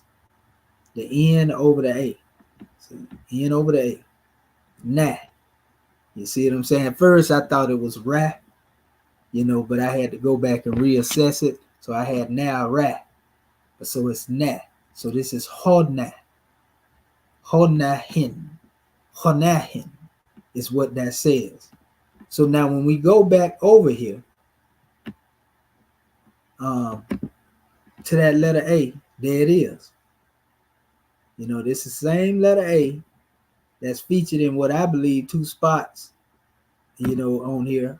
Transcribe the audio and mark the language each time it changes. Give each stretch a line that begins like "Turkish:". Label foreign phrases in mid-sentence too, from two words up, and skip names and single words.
English: The N over the A. So N over the A. Nah. You see what I'm saying? At first, I thought it was Ra, but I had to go back and reassess it. So I had now Ra. So it's Nah. So this is Hodna. Honahin. Honahin is what that says. So now when we go back over here to that letter A, there it is. This is the same letter A that's featured in what I believe 2 spots, on here.